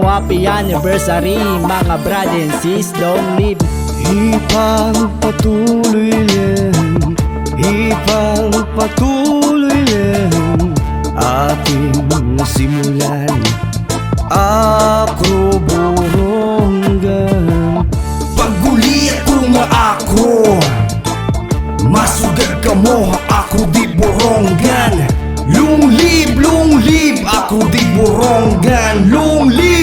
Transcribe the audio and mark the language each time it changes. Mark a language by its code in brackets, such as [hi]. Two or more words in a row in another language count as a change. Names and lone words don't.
[en] Happy anniversary mga brad and sis, long live. [tl] Ipagpatuloy lang, ipagpatuloy lang ating nasimulan. [war] Acro Borongan, pag-uli ako nga akro, masugad ka mo, Acro di Borongan. [en] Long live Acro di Borongan. Long